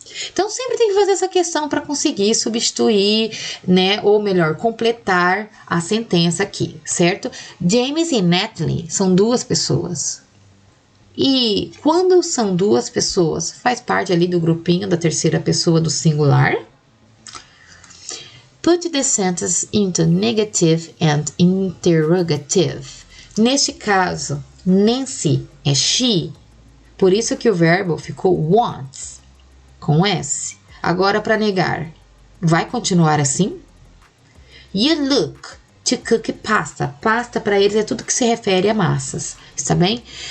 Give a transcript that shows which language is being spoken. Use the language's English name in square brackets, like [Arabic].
[Portuguese] Então, sempre tem que fazer essa questão para conseguir substituir, né? Ou melhor, completar a sentença aqui, certo? James e Natalie são duas pessoas. E quando são duas pessoas, faz parte ali do grupinho da terceira pessoa do singular. [English] Put the sentence into negative and interrogative. [Portuguese] Neste caso, Nancy é she, por isso que o verbo ficou wants, com S. Agora, para negar, vai continuar assim? [English] You look to cook pasta. [Portuguese] Pasta para eles é tudo que se refere a massas, está bem?